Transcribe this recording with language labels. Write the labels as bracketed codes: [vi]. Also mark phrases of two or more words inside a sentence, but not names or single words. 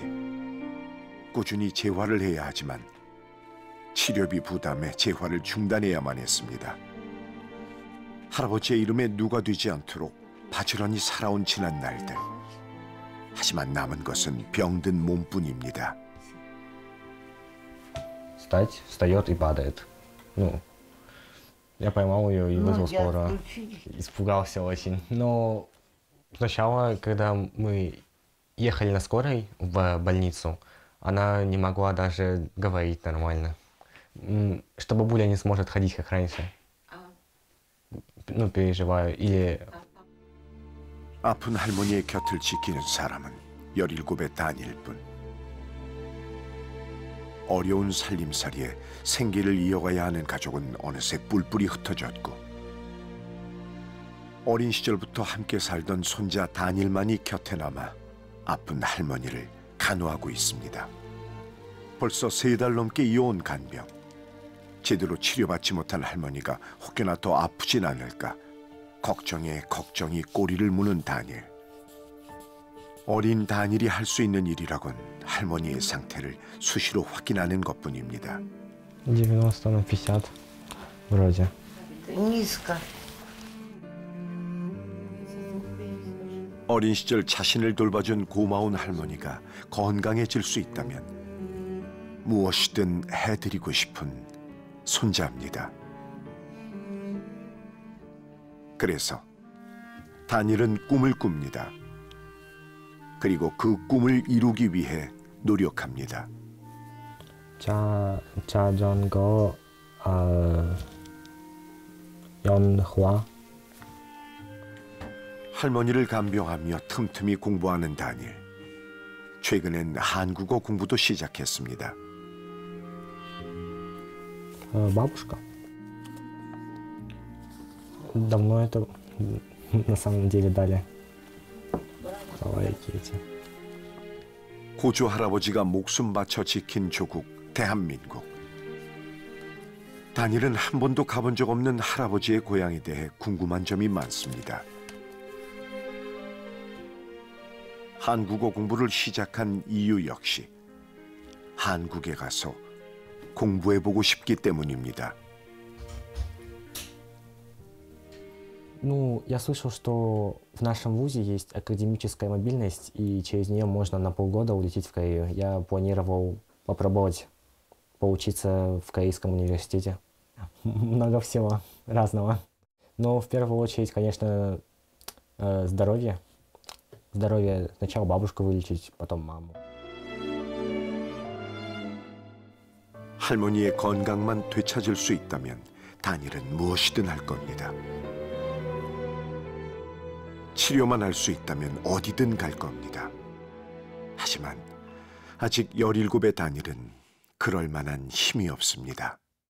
[ko] 꾸준히 재활을 해야 하지만 치료비 부담에 재활을 중단해야만 했습니다. 할아버지의 이름에 누가 되지 않도록 바지런히 살아온 지난 날들. 하지만 남은 것은 병든 몸뿐입니다. [ru] Встает и падает. Я поймал ее и вызвал скорую. Испугался очень. Но сначала, когда мы ехали на скорой в больницу, она не могла даже говорить нормально. Что бабуля не сможет ходить, как раньше. переживаю. Или... [ko] 아픈 할머니의 곁을 지키는 사람은 17의 다니엘뿐. 어려운 살림살이에 생계를 이어가야 하는 가족은 어느새 뿔뿔이 흩어졌고 어린 시절부터 함께 살던 손자 다니엘만이 곁에 남아 아픈 할머니를 간호하고 있습니다. 벌써 3달 넘게 이어온 간병. 제대로 치료받지 못한 할머니가 혹여나 더 아프진 않을까 걱정에 걱정이 꼬리를 무는 다니엘. 어린 다니엘이 할 수 있는 일이라곤 할머니의 상태를 수시로 확인하는 것뿐입니다. [ru] 90 на 50 вроде. Низко. [ko] 어린 시절 자신을 돌봐준 고마운 할머니가 건강해질 수 있다면 무엇이든 해드리고 싶은 손자입니다. 그래서 다니엘은 꿈을 꿉니다. 그리고 그 꿈을 이루기 위해 노력합니다. 자전거, 연화. 할머니를 간병하며 틈틈이 공부하는 다니엘. 최근엔 한국어 공부도 시작했습니다. [ru] Бабушка. Давно это на самом деле дали. [ko] 고조 할아버지가 목숨 바쳐 지킨 조국 대한민국. 다니엘은 한 번도 가본 적 없는 할아버지의 고향에 대해 궁금한 점이 많습니다. 한국어 공부를 시작한 이유 역시 한국에 가서 공부해보고 싶기 때문입니다. [ru] Ну, я слышал, что в нашем вузе есть академическая мобильность, и через нее можно на полгода улететь в Корею. Я планировал попробовать поучиться в Корейском университете. Много всего разного. Но в первую очередь, конечно, здоровье. Здоровье. Сначала бабушку вылечить, потом маму. [ko] 할머니의 건강만 되찾을 수 있다면 다니엘은 무엇이든 할 겁니다. 치료만 할 수 있다면 어디든 갈 겁니다. 하지만 아직 17의 다니엘은 그럴 만한 힘이 없습니다.